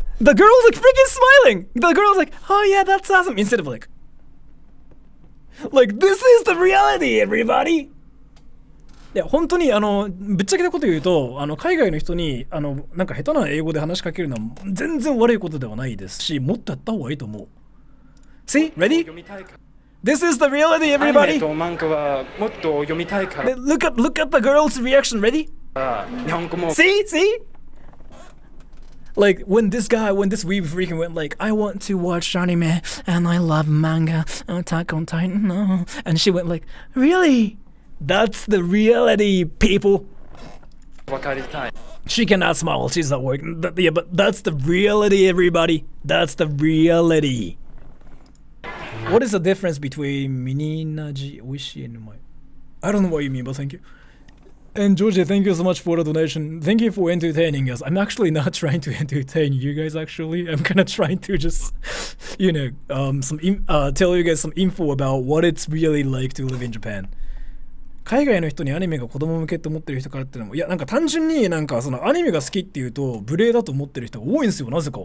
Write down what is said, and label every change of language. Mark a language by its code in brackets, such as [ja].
[en] The girl's like freaking smiling. The girl's like, oh yeah, that's awesome. Instead of like, this is the reality, everybody. [ja] いや本当にぶっちゃけたこと言うと海外の人になんか下手な英語で話しかけるのは全然悪いことではないですし、もっとやった方がいいと思う。 [en] See? Ready? This is the reality, everybody. Look at the girl's reaction. Ready? See? Like when this weeb freaking went like, I want to watch anime and I love manga, Attack on Titan, no. And she went like, really? That's the reality, people. She cannot smile. She's not working. Yeah, but that's the reality, everybody. That's the reality. What is the difference between Mininaji, Oishi, and Umai? I don't know what you mean, but thank you. And Georgie, thank you so much for the donation. Thank you for entertaining us. I'm actually not trying to entertain you guys, actually. I'm kind of trying to just, tell you guys some info about what it's really like to live in Japan. [ja] 海外の人にアニメが子供向けって思ってる人からってのも、いやなんか単純になんかそのアニメが好きっていうと無礼だと思ってる人が多いんですよ、なぜか。